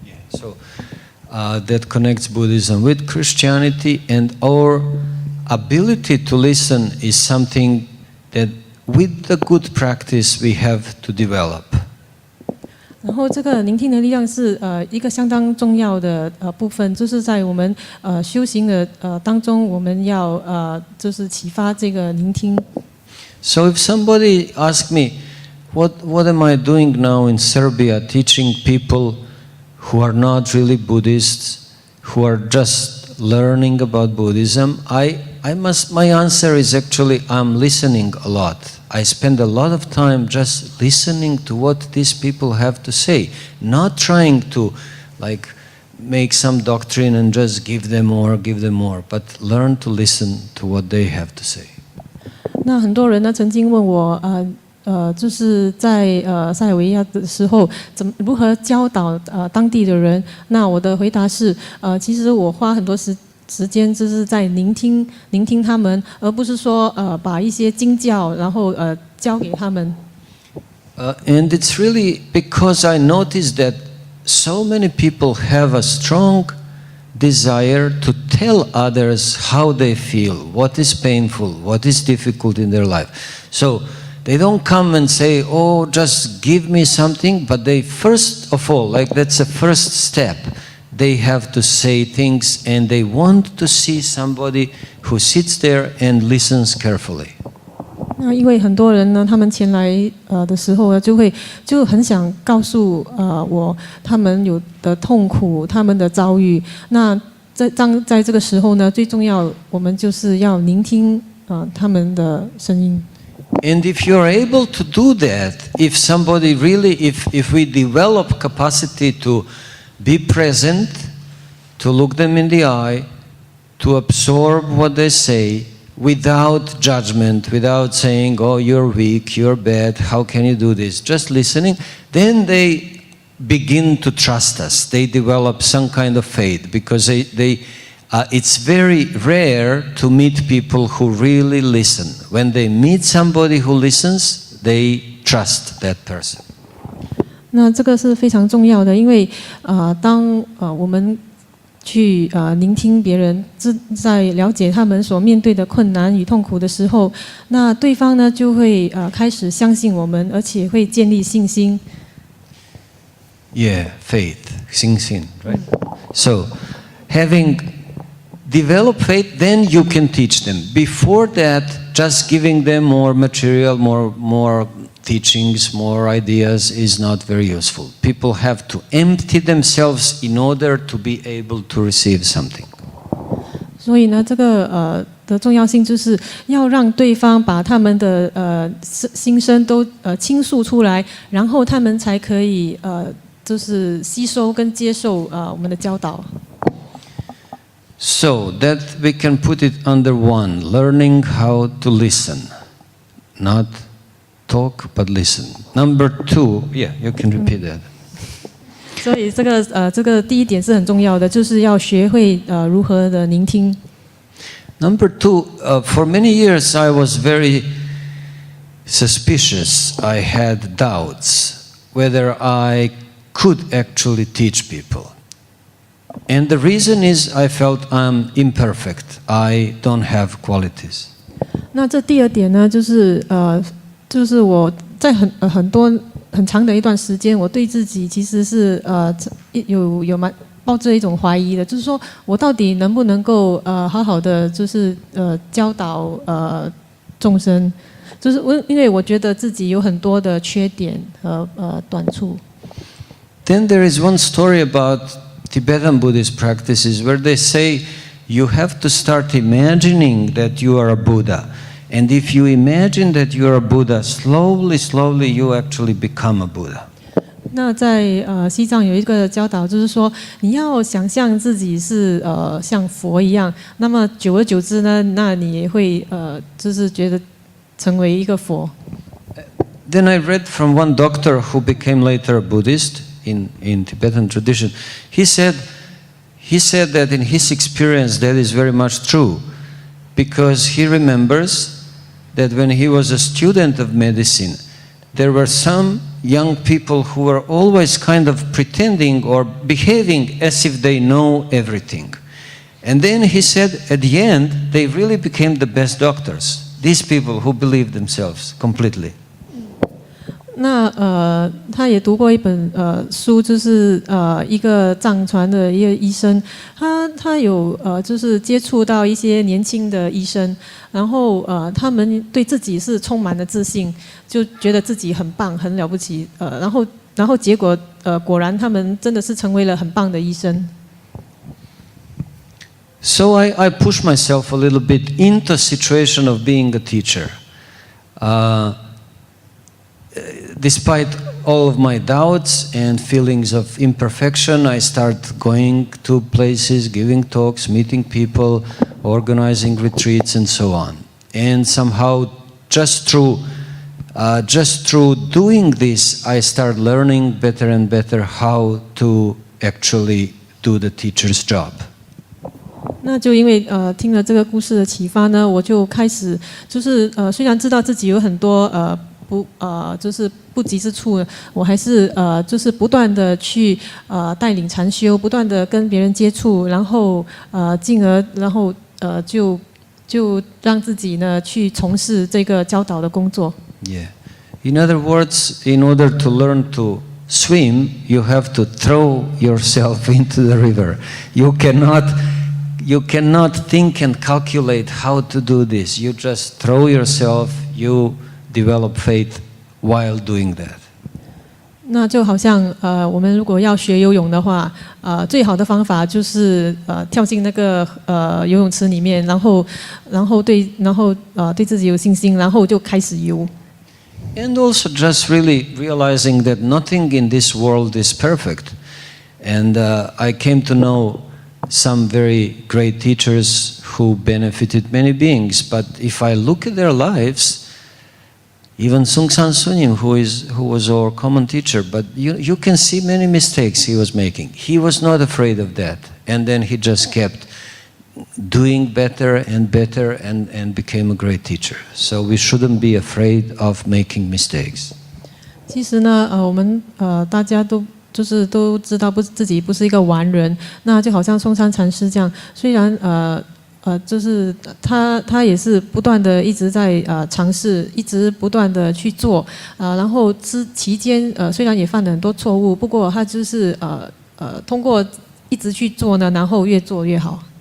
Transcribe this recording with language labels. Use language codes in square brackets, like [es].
[en] So that connects Buddhism with Christianity, and our ability to listen is something that with the good practice we have to develop. [zh] 然后这个聆听的力量是一个相当重要的部分，就是在我们修行的当中，我们要就是启发这个聆听。 [en] So if somebody asks me, what am I doing now in Serbia, teaching people who are not really Buddhists, who are just learning about Buddhism, my answer is actually I'm listening a lot. I spend a lot of time just listening to what these people have to say, not trying to make some doctrine and just give them more, but learn to listen to what they have to say. [zh] 那很多人呢曾经问我就是在塞尔维亚的时候，如何教导当地的人？那我的回答是，其实我花很多时间就是在聆听他们，而不是说把一些经教然后教给他们。 [en] And it's really because I noticed that so many people have a strong desire to tell others how they feel, what is painful, what is difficult in their life. So they don't come and say, oh, just give me something, but they first of all, that's a first step, they have to say things, and they want to see somebody who sits there and listens carefully. [zh] 那因为很多人呢，他们前来的时候呢，就很想告诉我他们有的痛苦，他们的遭遇。那在这个时候呢，最重要我们就是要聆听他们的声音。 [en] And if you're able to do that, if somebody really, if we develop capacity to be present, to look them in the eye, to absorb what they say without judgment, without saying, oh, you're weak, you're bad, how can you do this? Just listening, then they begin to trust us. They develop some kind of faith because it's very rare to meet people who really listen. When they meet somebody who listens, they trust that person. [zh] 那这个是非常重要的，因为当我们去聆听别人，在了解他们所面对的困难与痛苦的时候，那对方呢就会开始相信我们，而且会建立信心。 [en] Yeah, faith, 信心, right? So, having developed faith, then you can teach them. Before that, just giving them more material, more teachings, more ideas is not very useful. People have to empty themselves in order to be able to receive something. [zh] 所以呢，这个的重要性就是要让对方把他们的心声都倾诉出来，然后他们才可以就是吸收跟接受我们的教导。 [en] So that we can put it under one, learning how to listen, not talk but listen. Number 2, yeah, you can repeat that. [zh] 所以这个第一点是很重要的，就是要学会如何的聆听。 [en] Number 2, for many years I was very suspicious. I had doubts whether I could actually teach people. And the reason is I felt I'm imperfect. I don't have qualities. [zh] 那这第二点呢，就是我在很长的一段时间，我对自己其实是有抱着一种怀疑的，就是说我到底能不能够好好的就是教导众生，就是因为我觉得自己有很多的缺点和短处。 [en] Then there is one story about Tibetan Buddhist practices where they say you have to start imagining that you are a Buddha. And if you imagine that you are a Buddha, slowly you actually become a Buddha. [zh] 那在西藏有一个教导，就是说你要想象自己是像佛一样，那么久而久之呢，那你也会就是觉得成为一个佛。 [en] Then I read from one doctor who became later a Buddhist in Tibetan tradition. He said that in his experience that is very much true, because he remembers that when he was a student of medicine, there were some young people who were always kind of pretending or behaving as if they know everything. And then he said at the end, they really became the best doctors. These people who believed themselves completely. [zh] 那他也读过一本书，就是一个藏传的一个医生，他有就是接触到一些年轻的医生，然后他们对自己是充满了自信，就觉得自己很棒很了不起，然后结果果然他们真的是成为了很棒的医生。 [en] So I pushed myself a little bit into a situation of being a teacher. Despite all of my doubts and feelings of imperfection, I start going to places, giving talks, meeting people, organizing retreats, and so on. And somehow, just through doing this, I start learning better and better how to actually do the teacher's job. [zh] 那就因为听了这个故事的启发呢，我就开始就是虽然知道自己有很多就是不及之处，我还是就是不断的去带领禅修，不断的跟别人接触，然后进而然后就让自己呢去从事这个教导的工作。 [en] Yeah. In other words, in order to learn to swim, you have to throw yourself into the river. You cannot think and calculate how to do this. You just throw yourself, you develop faith while doing that. [zh] 那就好像我们如果要学游泳的话，最好的方法就是跳进那个游泳池里面，然后对自己有信心，然后就开始游。 [en] And also just really realizing that nothing in this world is perfect. And I came to know some very great teachers who benefited many beings. But if I look at their lives, even Oh Kwang Sunim, who was our common teacher, but you can see many mistakes he was making. He was not afraid of that. And then he just kept doing better and better and became a great teacher. So we shouldn't be afraid of making mistakes. [zh] 其实呢，我们大家都知道自己不是一个完人，那就好像松山禅师这样，虽然就是他也是不断的一直在尝试，一直不断的去做，然后期间虽然也犯了很多错误，不过他就是通过一直去做呢，然后越做越好。